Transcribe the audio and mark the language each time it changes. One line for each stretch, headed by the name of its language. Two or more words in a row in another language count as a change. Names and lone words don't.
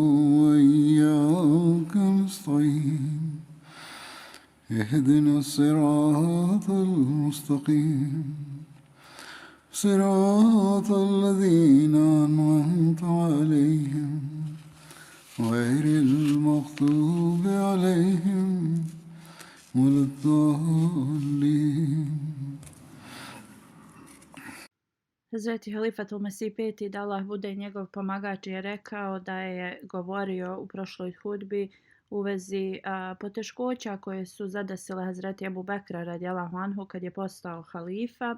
Arabic: وإياك نستعين اهدنا الصراط المستقيم صراط الذين أنعمت عليهم غير المغضوب عليهم ولا الضالين.
Bosnian: Hazreti Halifatul Mesih peti, da Allah bude njegov pomagač, je rekao da je govorio u prošloj hudbi u vezi poteškoća koje su zadesile Hazreti Ebu Bekra
Arabic: رضي الله عنه
Bosnian: kad je postao halifa.